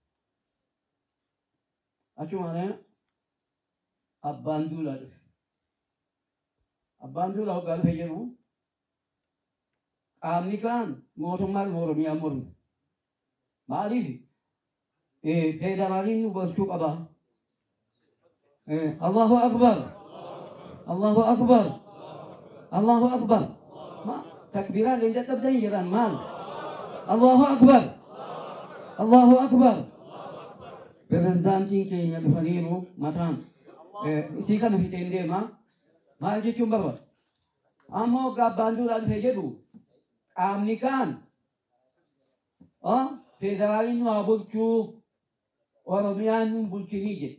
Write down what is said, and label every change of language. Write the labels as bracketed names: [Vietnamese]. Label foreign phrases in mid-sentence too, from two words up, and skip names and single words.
[Oromo] achumaan abbaan duulaa dhufe. abbaan duulaa hoggaa dhufe jedhu qaamni kaan mootummaan Oromiyaa mormu. maaliif federaaliin nu bulchuu qaba. [Arabic] الله أكبر. الله أكبر. الله أكبر. [Oromo] takbiiraan leenja dhabdan jiran maal? [Arabic] الله أكبر. الله أكبر. [Oromo] Pirezidaantiin keenya dhufaniiru mataan isii kana fiteen deema. maal jechuun barbaada? ammoo abbaan duulaa dhufe jedhu qaamni kaan federaaliin nu haa bulchuu Oromiyaan nu bulchinii jedhe.